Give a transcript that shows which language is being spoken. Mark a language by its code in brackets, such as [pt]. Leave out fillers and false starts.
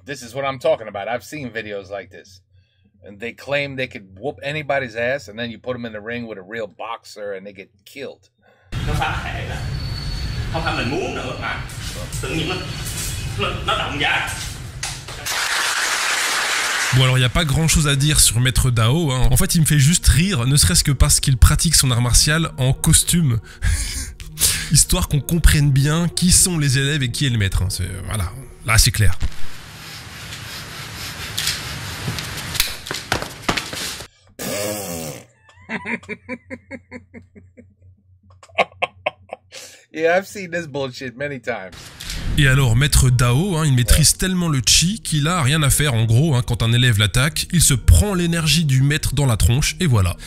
[en] This is what I'm talking about. I've seen videos like this. And they claim they could whoop anybody's ass, and then you put them in the ring with a real boxer, and they get killed. [vi] Nó phá hệ là không phải mình muốn nữa mà tự nhiên nó động ra. [fr] Bon alors il n'y a pas grand chose à dire sur Maître Dao, hein. En fait il me fait juste rire, ne serait-ce que parce qu'il pratique son art martial en costume. Histoire qu'on comprenne bien qui sont les élèves et qui est le maître, hein. Voilà, là c'est clair. [en] Yeah, I've seen this bullshit many times. [fr] Et alors, Maître Dao, hein, il maîtrise tellement le chi qu'il a rien à faire. En gros, hein, quand un élève l'attaque, il se prend l'énergie du maître dans la tronche et voilà.